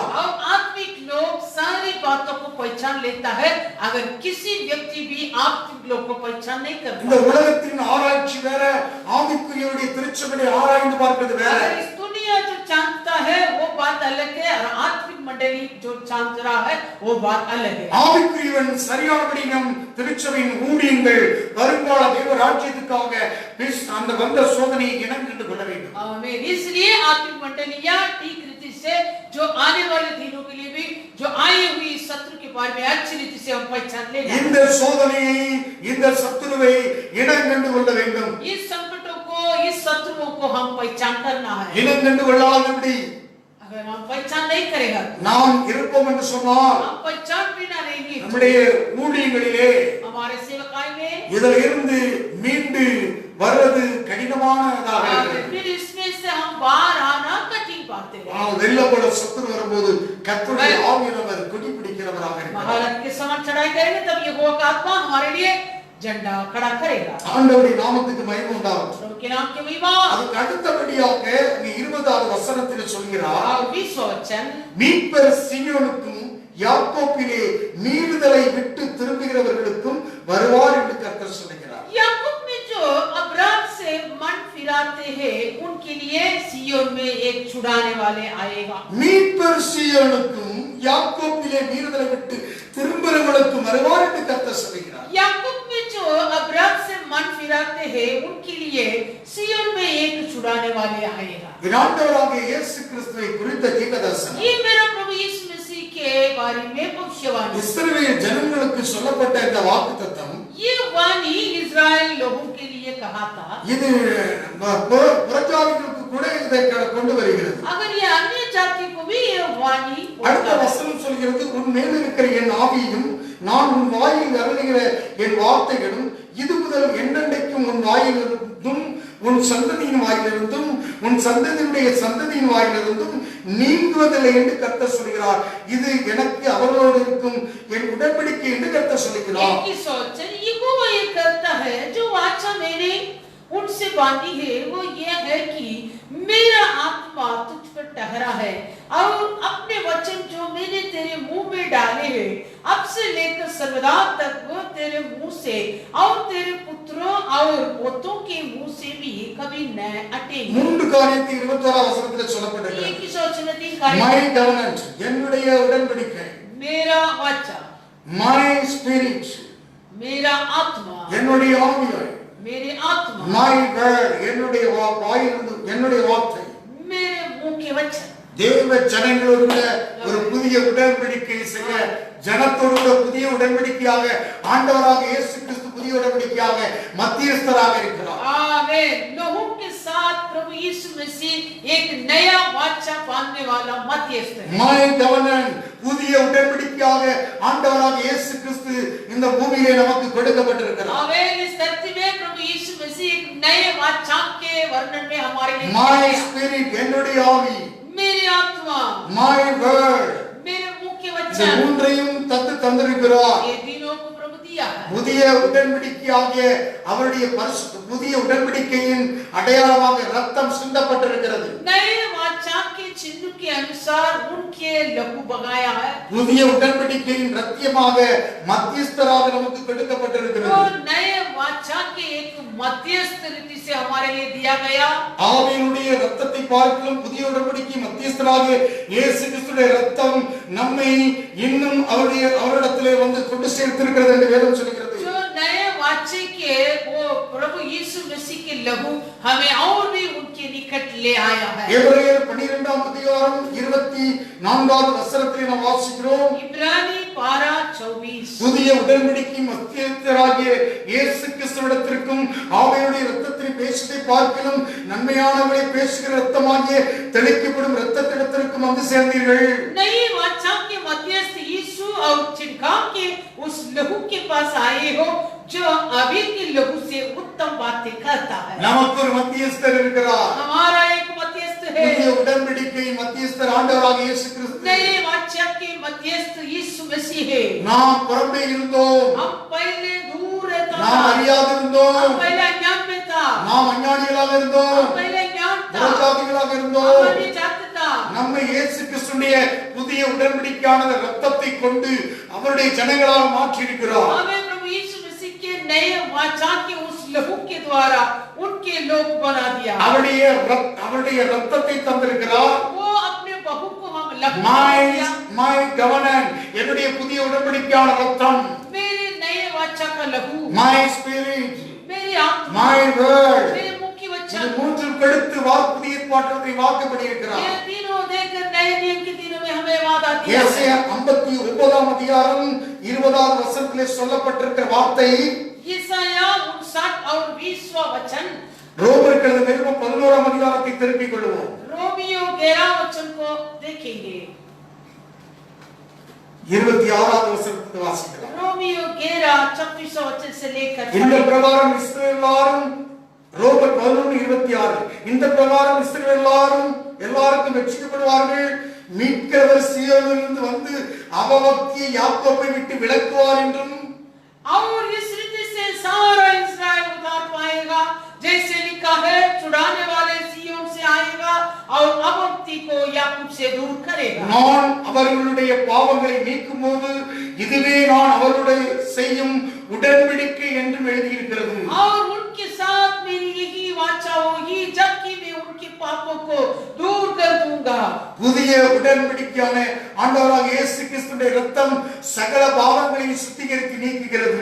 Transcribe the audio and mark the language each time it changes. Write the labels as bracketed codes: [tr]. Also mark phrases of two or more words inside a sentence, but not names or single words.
[hi] अब आत्मिक लोग सारी बातों को पहचान लेता है. अगर किसी व्यक्ति भी आत्मिक लोग को पहचान नहीं [ta] இந்த [hi] करता, [ta] உலகத்தின் ஆராய்ச்சி வேற, ஆவிக்குரியவருடைய திருச்சபையை ஆராய்ந்து பார்க்கிறது வேற. [hi] अगर इस दुनिया जो जानता है वो बात अलग है और आत्मिक मंडली जो जान रहा है वो बात अलग है. [ta] ஆவிக்குரியவன் சரியானபடி நம் திருச்சபையின் ஊழியங்கள் வருங்கால தேவ ராஜ்யத்துக்காக அந்த வந்த சோதனையை இனம் கண்டு கொள்ள வேண்டும். [hi] आमीन. इसलिए आत्मिक मंडलियां ठीक रीति से जो आने वाले दिनों के लिए भी जो आई हुई शत्रु के बारे में अच्छी रीति से हम पहचान लेना. [ta] இந்த சோதனையை இந்த சத்துருவை இனம் கண்டு கொள்ள வேண்டும். [hi] इस संकटों को इस शत्रुओं को हम पहचान करना है. [ta] இனம் கண்டு கொள்ளாதபடி [hi] अगर हम पहचान नहीं करेगा [ta] நாம் இருப்போம் என்று சொன்னால் [hi] हम पहचान बिना रहेंगे [ta] நம்முடைய ஊழியங்களிலே [hi] हमारे सेवकाई में [ta] இதில் இருந்து மீண்டு வர்றது கடினமானதாக இருக்கிறது. [hi] फिर इसमें से हम बाहर आना कठिन पाते हैं. [ta] ஆனால் வெள்ளப்பட சத்துரு வரும்போது கர்த்தருடைய ஆவியானவர் கொடி பிடிக்கிறவராக இருக்கிறார். [hi] महाराज के समान चढ़ाई करेंगे तब यहोवा का आत्मा हमारे लिए झंडा खड़ा करेगा. [ta] ஆண்டவருடைய நாமத்துக்கு மகிமை உண்டாகட்டும். [hi] प्रभु के नाम की महिमा. [ta] அதுக்கு அடுத்தபடியாக 20வது வசனத்தில் சொல்கிறார், [hi] 20 वचन [ta] மீட்பர் சீயோனுக்கும் யாக்கோபிலே மீறுதலை விட்டு திரும்புகிறவர்களுக்கும் வருவார் என்று கர்த்தர் சொல்கிறார். [hi] याकूब में जो अपराध से मन फिराते हैं उनके लिए सिय्योन में एक छुड़ाने वाले आएगा. [ta] மீட்பர் சீயோனுக்கும் யாக்கோபிலே மீறுதலை விட்டு திரும்புகிறவர்களுக்கும் வருவார் என்று கர்த்தர் சொல்கிறார். [hi] याकूब में जो अपराध से मन फिराते हैं उनके लिए सिय्योन में एक छुड़ाने वाले आएगा. [ta] ஆண்டவராகிய இயேசு கிறிஸ்துவை குறித்த தீர்க்கதரிசனம் [hi] ये मेरा प्रभु यीशु मसीह के बारे में भविष्यवाणी. [ta] இஸ்ரவேல் ஜனங்களுக்கு சொல்லப்பட்ட இந்த வாக்குத்தத்தம் [hi] ये वाणी इस्राएल लोगों के लिए कहा था. [ta] இது புறஜாதிகளுக்கு கூட இதை கொண்டு வருகிறது. [hi] अगर ये अन्य जाति को भी ये वाणी [ta] அடுத்த வசனம் சொல்கிறது, உன் மேல் இருக்கிற என் ஆவியும் நான் உன் வாயில் அருளுகிற என் வார்த்தைகளும் இது முதல் என்னென்றைக்கும் உன் வாயிலிருந்தும் உன் சந்ததியின் வாயிலிருந்தும் உன் சந்ததியினுடைய சந்ததியின் வாயிலிருந்தும் நீங்குவதில்லை என்று கர்த்தர் சொல்கிறார். இது எனக்கு அவர்களோடு இருக்கும் என் உடன்படிக்கை என்று கர்த்தர் சொல்கிறார். [hi] एक ही सोचन यहोवा ये करता है जो वाचा मैंने उनसे बांधी है वो ये है कि मेरा आत्मा तुझ पर ठहरा है और अपने वचन जो मैंने तेरे मुंह में डाले हैं अब से लेकर सर्वदा तक वो तेरे मुंह से और तेरे पुत्रों और पोतों के मुंह से भी कभी न हटेंगे. [ta] மூன்று காரியத்தை 21 வசனத்தில் சொல்லப்பட்டிருக்கிறது. [hi] एक ही सोचन तीन [en] மை [hi] कार्य [ta] கவர்னன்ட் என்னுடைய உடன்படிக்கை, [hi] मेरा वाचा [en] my spirit, [hi] मेरा आत्मा, [ta] என்னுடைய ஆவியாய், [hi] मेरी आत्मा, [en] my word, [ta] என்னுடைய வாயிலிருந்து என்னுடைய வார்த்தை, [hi] मेरे मुंह के वचन, [ta] தேவ ஜனங்களோடு ஒரு புதிய உடன்படிக்கை செய்ய, ஜனத்தோடு புதிய உடன்படிக்கையாக ஆண்டவராக இயேசு கிறிஸ்து புதிய உடன்படிக்கையாக மத்தியஸ்தராக இருக்கிறார். [hi] आमीन। लोगों के साथ प्रभु यीशु मसीह एक नया वाचा बांधने वाला मध्यस्थ है। [en] my covenant, [ta] புதிய உடன்படிக்கையாக ஆண்டவராக இயேசு கிறிஸ்து இந்த பூமியிலே நமக்கு கொடுக்கப்பட்டிருக்கிறார். [hi] आमीन। इस धरती में प्रभु यीशु मसीह एक नए वाचा के वर्णन में हमारे लिए [en] my spirit, [ta] என்னுடைய ஆவி, [hi] मेरी आत्मा, [en] my word, [hi] मेरे मुंह के [ta] இந்த [hi] वचन, [ta] மூன்றையும் தந்திருக்கிறார். [hi] ये तीनों को प्रभु दिया है। [ta] புதிய உடன்படிக்கையாகிய அவருடைய புதிய உடன்படிக்கையின் அடையாளமாக ரத்தம் சிந்தப்பட்டிருக்கிறது. [hi] नए वाचा के चिन्ह के अनुसार उनके लहू बगाया है। [ta] புதிய உடன்படிக்கையின் ரத்தியமாக மத்தியஸ்தராக நமக்கு கொடுக்கப்பட்டிருக்கிறது. [hi] और नए वाचा के एक मध्यस्थ रीति से हमारे लिए दिया गया। [ta] ஆவியினுடைய ரத்தத்தை பார்க்கலாம் புதிய உடன்படிக்கை மத்தியஸ்தராக இயேசு கிறிஸ்துவின் ரத்தம் நம்மை இன்னும் அவரிடத்திலே வந்து கொண்டு சேர்த்திருக்கிறது என்று வேதம் சொல்கிறது. [hi] जो नए वाचे के वो प्रभु यीशु मसीह के लहू हमें और भी उनके निकट ले आया है। [ta] எபிரேயர் 12ஆம் அதிகாரம் 24வது வசனத்திலே நாம் வாசிக்கிறோம். [hi] इब्रानी 12:24 [ta] புதிய உடன்படிக்கை மத்தியஸ்தராகிய இயேசு கிறிஸ்துவிடத்திற்கும் ஆவியினுடைய இரத்தத்தை பேசுவதை பார்க்கலாம் நன்மையானவரை பேசுகிற இரத்தமாகிய தெளிக்கப்படும் இரத்தத்திடத்திற்கும் வந்து சேர்ந்தீர்கள். [hi] नई वाचा के मध्यस्थ यीशु और छिड़काव के उस लहू के पास आए हो जो अभी के लहू से उत्तम बातें करता है। [ta] நமக்கு ஒரு மத்தியஸ்தர் இருக்கிறார். [hi] हमारा एक मध्यस्थ है। [ta] புதிய உடன்படிக்கை மத்தியஸ்தர் ஆண்டவராக இயேசு கிறிஸ்து. [hi] नए वाचा के मध्यस्थ यीशु मसीह है। [ta] நாம் புறம்பே இருந்தோம், [hi] हम पहले दूर रहता [ta] நாம் [hi] था, [ta] அறியாதிருந்தோம், [hi] हम पहले अज्ञान में था, [ta] நாம் அஞ்ஞானிகளாக இருந்தோம், [hi] हम पहले ज्ञान था, [ta] புறஜாதிகளாக [hi] हम [ta] இருந்தோம். [hi] अनिजात था। [ta] நம்மை இயேசு கிறிஸ்துவின் புதிய உடன்படிக்கையான ரத்தத்தை கொண்டு அவருடைய ஜனங்களாக மாற்றி இருக்கிறார். [hi] हमें प्रभु यीशु मसीह के नए वाचा के उस लहू के द्वारा उनके लोग बना दिया। [ta] அவருடைய ரத்தத்தை தந்திருக்கிறார். [hi] वो अपने बहू को हम लहू दिया। [en] my covenant, [ta] என்னுடைய புதிய உடன்படிக்கையான ரத்தம், [hi] मेरे नए वाचा का लहू, [en] my spirit, [hi] मेरी आत्मा, [en] my word, [hi] मेरे मुख की [ta] இந்த [hi] वचन, [ta] மூன்றும் கெடுத்து புதிய ஏற்பாட்டிலே வாக்குப்படி இருக்கிறார். [hi] ये तीनों देकर नए नियम के दिनों में हमें वादा दिया। [ta] ஏசாயா 59ஆம் அதிகாரம் 20வது வசனத்திலே சொல்லப்பட்டிருக்கிற வார்த்தை [hi] यशाया 59 और 20वां वचन, [ta] ரோமருக்கு எழுதின நிருபம் 11ஆம் அதிகாரத்தை திருப்பிக் கொள்வோம். [hi] रोमियो 11 वचन को देखेंगे। [ta] 26வது வசனத்தை வாசிக்கலாம். [hi] रोमियो 11 26वां वचन से लेकर [ta] இந்த பிரகாரம் இஸ்ரவேல் எல்லாரும் ரோமர் 11:26 இந்த பிரகாரம் இஸ்ரவேல் எல்லாருக்கும் ரட்சிக்கப்படுவார்கள். மீட்கிறவர் சீயோனிலிருந்து வந்து அவபக்தியை யாக்கோபை விட்டு விலக்குவார் என்றும் [hi] और इस रीति से सारा इस्राएल उद्धार पाएगा, जैसे लिखा है, छुड़ाने वाले सिय्योन से आएगा और अभक्ति को याकूब से दूर करेगा। [ta] நான் அவர்களுடைய பாவங்களை நீக்கும்போது இதுவே நான் அவர்களுடைய செய்யும் உடன்படிக்கை என்று எழுதியிருக்கிறது. [hi] और उनके साथ मेरी यही वाचा होगी, जबकि मैं उनके पापों को दूर कर दूंगा। [ta] புதிய உடன்படிக்கையான ஆண்டவராக இயேசு கிறிஸ்துவின் இரத்தம் சகல பாவங்களையும் சுத்திகரித்து நீக்குகிறது.